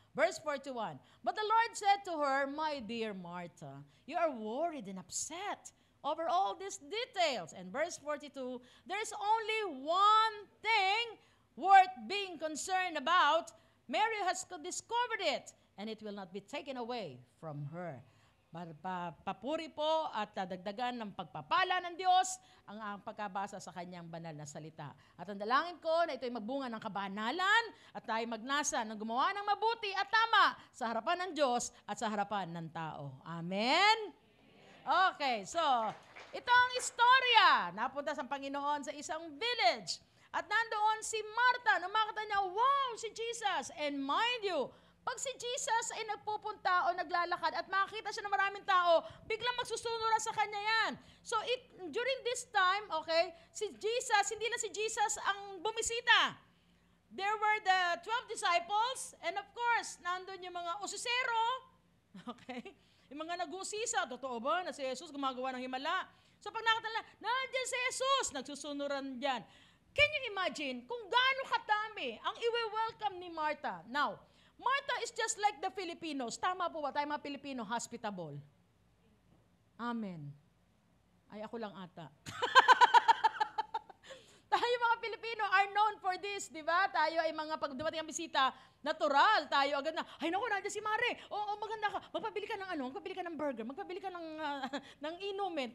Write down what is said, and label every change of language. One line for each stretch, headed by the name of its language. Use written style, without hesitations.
English: Verse 41, but the Lord said to her, my dear Martha, you are worried and upset over all these details. And verse 42, there's only one thing worth being concerned about. Mary has discovered it, and it will not be taken away from her.
Filipino: Papuri po at dagdagan ng pagpapala ng Diyos ang pagkabasa sa kanyang banal na salita. At ang dalangin ko na ito'y magbunga ng kabanalan at tayo magnasa ng gumawa ng mabuti at tama sa harapan ng Diyos at sa harapan ng tao. Amen? Okay, so ito ang istorya. Napunta sa Panginoon sa isang village. At nandoon si Martha, nung makita niya, wow, si Jesus.
English: And mind you,
Filipino: pag si Jesus ay nagpupunta o naglalakad at makakita siya ng maraming tao, biglang magsusunuran sa kanya yan.
English: So during this time, okay,
Filipino: si Jesus, hindi lang si Jesus ang bumisita.
English: There were the 12 disciples, and of course,
Filipino: nandun yung mga usisero, okay, yung mga nag-uusisa, totoo ba na si Jesus gumagawa ng himala? So pag nakita nila, nandiyan si Jesus, nagsusunuran dyan.
English: Can you imagine
Filipino: kung gaano kadami ang iwe-welcome ni Martha?
English: Now, Martha is just like the Filipinos.
Filipino: Tama po ba? Tayo mga Pilipino, hospitable. Amen. Ay, ako lang ata. Tayo mga Pilipino
English: are known for this,
Filipino: di ba? Tayo ay mga pag dumating ang bisita, natural. Tayo agad na, ay naku, nandiyan si Mare. Oo, maganda ka. Magpabili ka ng magpabili ka ng burger, magpabili ka ng inumin.